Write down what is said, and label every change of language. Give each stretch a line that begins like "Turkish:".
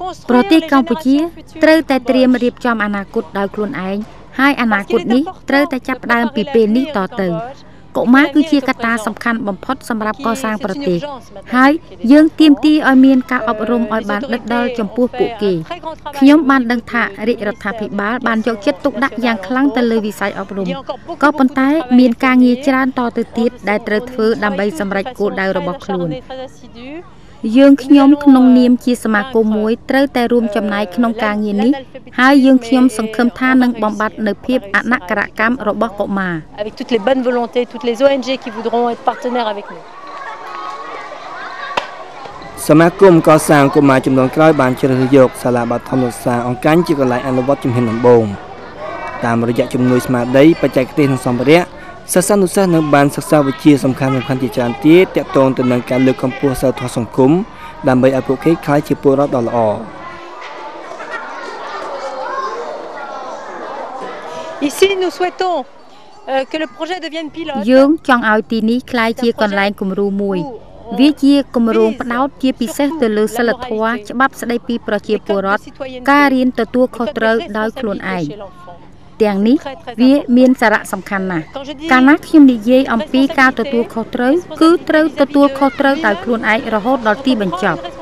Khmer: ប្រទេសកម្ពុជាត្រូវតែត្រៀមរៀបចំអនាគតដោយខ្លួនឯងហើយអនាគតនេះត្រូវតែចាប់ផ្ដើមពីពេលនេះតទៅកុមារគឺជាកត្តាសំខាន់បំផុតសម្រាប់កសាងប្រទេសហើយយើងទាមទារឲ្យមានការអប់រំឲ្យបានដិតដល់ចំពោះពួកគេខ្ញុំបានដឹងថារាជរដ្ឋាភិបាលបានយកចិត្តទុកដាក់យ៉ាងខ្លាំងទៅលើវិស័យអប់រំក៏ប៉ុន្តែមានការងារច្រើនតទៅទៀតដែលត្រូវធ្វើដើម្បីសម្រេចគោលដៅរបស់ខ្លួន យើងខ្ញុំក្នុងនាមជាសមាគមមួយត្រូវតែរួមចំណែកក្នុងការងារនេះហើយយើងខ្ញុំសង្ឃឹមថានឹងបំបត្តិនៅភាពអនក្ខរកម្មរបស់កុមារ
French: avec toutes les bonnes volontés toutes les ONG qui voudront être partenaires avec nous
Khmer: សមាគមកសាងកុមារចំនួនក្រោយបានជ្រើសរើសយកសាលាបឋមសិក្សាអង្គាញ់ជាកន្លែងអនុវត្តជំហានដំបូងតាមរយៈជំនួយស្មារតីបច្ចេកទេសនិងសម្ភារៈសិស្សានុសិស្សនៅបានសិក្សាវិជ្ជាសំខាន់ៗជាច្រើនទៀតទាក់ទងទៅនឹងការលើកកម្ពស់សីលធម៌សង្គមដើម្បីឲ្យពួកគេក្លាយជាពលរដ្ឋដ៏ល្អ
French: Ici nous souhaitons que le projet devienne pilote
Khmer: យើងចង់ឲ្យទីនេះក្លាយជាកន្លែងគំរូមួយវាជាគម្រោងផ្ដោតជាពិសេសទៅលើសិលធម៌ច្បាប់ស្ដីពីប្រជាពលរដ្ឋការរៀនទទួលខុសត្រូវដោយខ្លួនឯងទាំងនេះវាមានសារៈសំខាន់ណាស់កាលណាខ្ញុំនិយាយអំពីការទទួលខុសត្រូវគឺត្រូវទទួលខុសត្រូវដោយខ្លួនឯងរហូតដល់ទីបញ្ចប់